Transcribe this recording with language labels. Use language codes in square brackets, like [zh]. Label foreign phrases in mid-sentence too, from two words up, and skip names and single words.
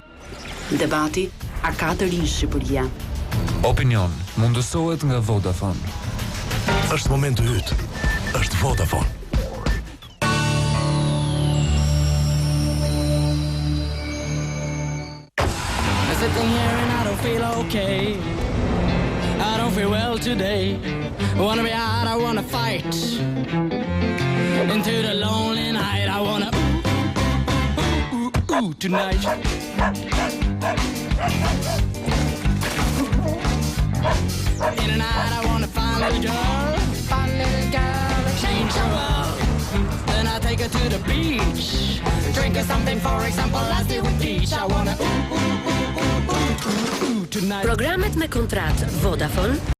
[sq] Debati, a ka të rinë Shqipëria? Opinion, mundësohet nga Vodafone. Është moment të ytë. Është Vodafone. [en] I'm sitting here and I don't feel okay. I don't feel well today. I wanna be out, I wanna fight. Into the lonely night, I wanna ooh tonight. In the night I wanna find a little girl, and change her world. Then I take her to the beach, drink her something, for example, lasty with peach. I wanna ooh tonight. [sq] Programet me kontrat Vodafone